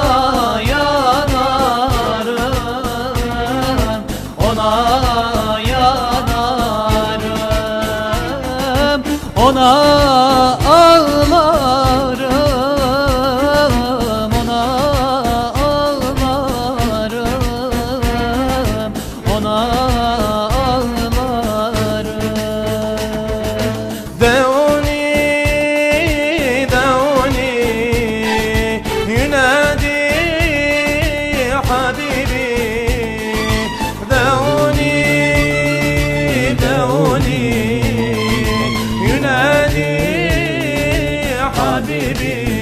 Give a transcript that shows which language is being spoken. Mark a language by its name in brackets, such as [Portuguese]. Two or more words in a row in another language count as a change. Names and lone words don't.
[Turkish] yanarım, ona yanarım, ona ağlarım, ona ağlarım, ona ağlarım. [Arabic] دعوني دعوني ينادي حبيبي دعوني دعوني ينادي حبيبي